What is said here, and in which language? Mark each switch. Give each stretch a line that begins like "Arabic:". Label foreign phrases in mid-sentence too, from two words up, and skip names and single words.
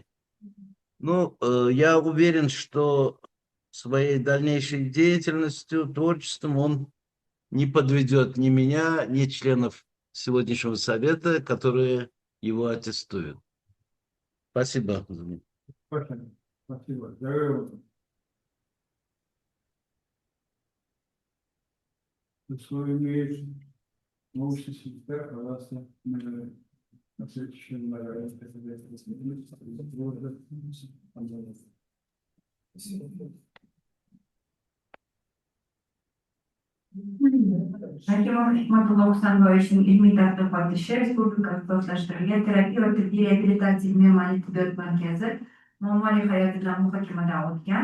Russian: Ну, я уверен, что своей дальнейшей деятельностью, творчеством он не подведет ни меня, ни членов сегодняшнего совета, которые его аттестуют. Спасибо. Спасибо. Здорово. Слово имеет научный секретарь, пожалуйста, на следующем
Uzbek: Hakimov Hikmatullo Husanboyevning ilmiy tadqiqot ishi Respublika ixtisoslashtirilgan terapiya va tibbiy reabilitatsiya ilmiy-amaliy tibbiyot markazi muammoli hayoti bilan muhokamadan o'tgan.